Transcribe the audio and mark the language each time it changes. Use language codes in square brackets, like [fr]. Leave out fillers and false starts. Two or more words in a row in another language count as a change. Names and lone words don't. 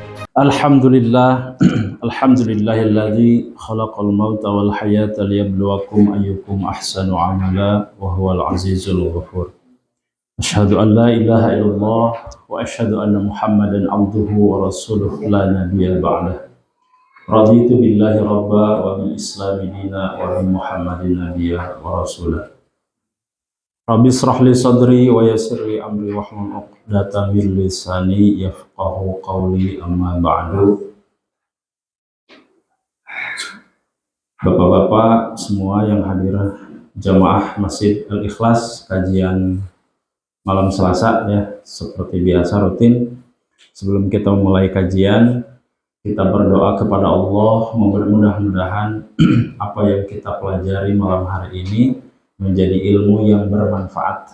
[ar] الحمد لله، الحمد لله الذي خلق الموت والحياة ليبلوكم أيكم أحسن عملا وهو العزيز الغفور. أشهد أن لا إله إلا الله وأشهد أن محمدا عبده ورسوله لا نبي بعده. رضيت بالله ربا وبالإسلام دينا وبمحمد نبيا ورسولا. رب اشرح لي صدري ويسر لي أمري واحلل عقدة من لساني يفقهوا قولي أما بعد. [id] Bapak-bapak semua yang hadir jamaah Masjid Al-Ikhlas kajian malam Selasa ya, seperti biasa rutin. Sebelum kita mulai kajian, kita berdoa kepada Allah, mudah-mudahan apa yang kita pelajari malam hari ini menjadi ilmu yang bermanfaat.